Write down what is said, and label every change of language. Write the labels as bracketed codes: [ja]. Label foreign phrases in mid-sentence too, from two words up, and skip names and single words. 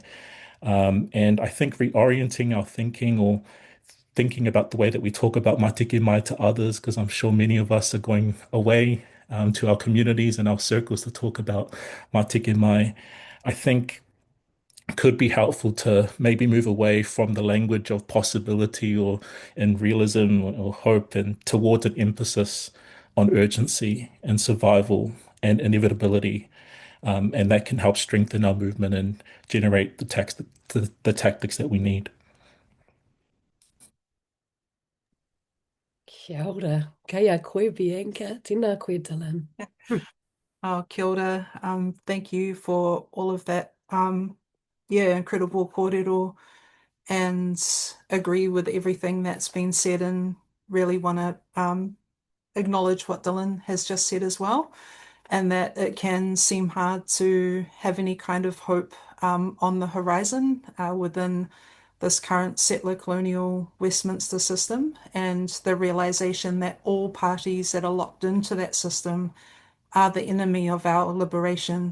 [en] And I think reorienting our thinking, or thinking about the way that we talk about Matike Mai to others, because I'm sure many of us are going away to our communities and our circles to talk about Matike Mai, I think could be helpful to maybe move away from the language of possibility or in realism or hope, and towards an emphasis on urgency and survival and inevitability. And that can help strengthen our movement and generate the tactics that we need. [mi] Kia ora. Kei a koe, Bianca. Tēnā koe, Dylan. Oh, kia ora. [en] Thank you for all of that. Yeah, incredible kōrero, and agree with everything that's been said, and really want to acknowledge what Dylan has just said as well, and that it can seem hard to have any kind of hope on the horizon within this current settler colonial Westminster system, and the realization that all parties that are locked into that system are the enemy of our liberation.